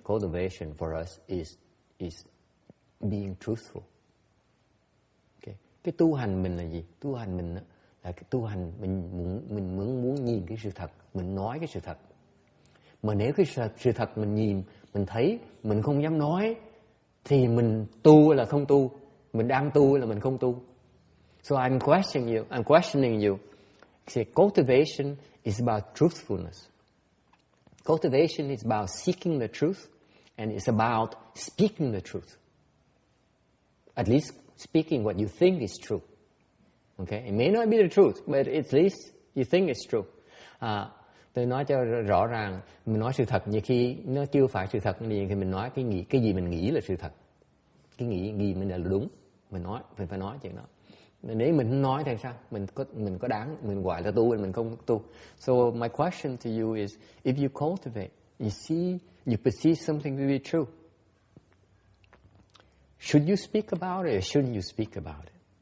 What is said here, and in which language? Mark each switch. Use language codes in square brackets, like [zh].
[en] Cultivation for us is being truthful. [vi] Okay. Cái tu hành mình là gì? Tu hành mình là cái tu hành mình muốn nhìn cái sự thật, mình nói cái sự thật. Mà nếu cái sự thật mình nhìn, mình thấy, mình không dám nói, thì mình tu là không tu, mình đang tu là mình không tu. [en] So I'm questioning you. See, cultivation is about truthfulness. Cultivation is about seeking the truth, and it's about speaking the truth. At least speaking what you think is true. Okay, it may not be the truth, but at least you think it's true. [vi] Tôi nói cho rõ ràng, mình nói sự thật, nhiều khi nó chưa phải sự thật thì mình nói cái gì mình nghĩ là sự thật, cái nghĩ mình là đúng, mình phải nói chuyện đó. Nếu mình không nói thì sao? Mình có đáng mình gọi là tu, mình không tu. [en] So my question to you is, if you cultivate, you perceive something to be true, should you speak about it or shouldn't you speak about it?